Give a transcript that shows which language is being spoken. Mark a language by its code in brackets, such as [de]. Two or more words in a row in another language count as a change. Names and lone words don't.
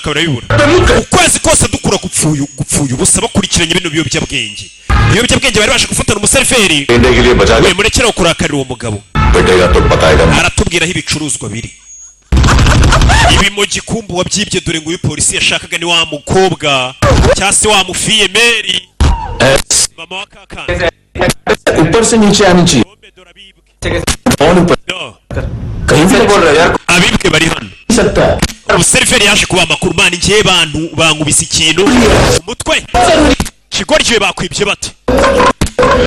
[rw] barabibura ukwezi kose dukura gupfuye ubusa bakurikiranye bino biyobyabwenge ibiyobyabwenge bari baje gufatana umuseriveri we murekera kurakarira uwo mugabo aratubwiraho ibicuruzwa biri ibi mu gikumbu wabyibye dore ngo uyu polisi yashakaga ni wa mukobwa cyangwa se wa mufiyemeri mama wa kakana [hi] ऊपर से नीचे आनी चाहिए [rw] dore abibwe [hi] फोन ऊपर no कहीं से बोल रहा है यार [rw] abibwe bari hano [hi] सकता है [rw] umuseriveri yaje kuba amakuru mani ngiye bantu bankubise ikintu umutwe kigoryiwe bakwibye bate